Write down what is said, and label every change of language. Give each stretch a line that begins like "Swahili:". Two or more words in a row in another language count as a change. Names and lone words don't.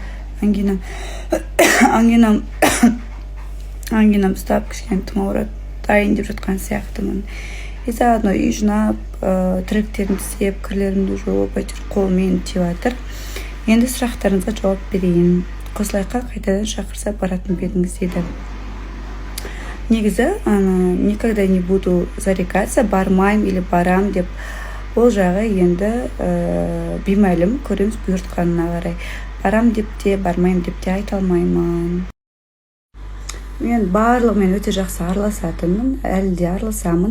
Kazakh: Ангинам ұстап, кішкене тұмауратып дайын деп жатқан сияқтымын.
Russian: И заодно
Kazakh: үй жинап, тіректерімді істеп, кірлерімді жуып, қолмен тиіп жатыр. Енді сұрақтарыңызға жауап берейін. Қосылайқа қайтадан шақырса баратын бедіңіз дейді. Негізі,
Russian: никогда не буду зарекаться,
Kazakh: бармайым или барам деп, ол жағы енді беймәлім, көреміз бұйыртқанына қарай. Барам деп те, бармайым деп те айта алмаймын. Мен барлығымен өте жақсы араласатынмын, әлі де араласамын.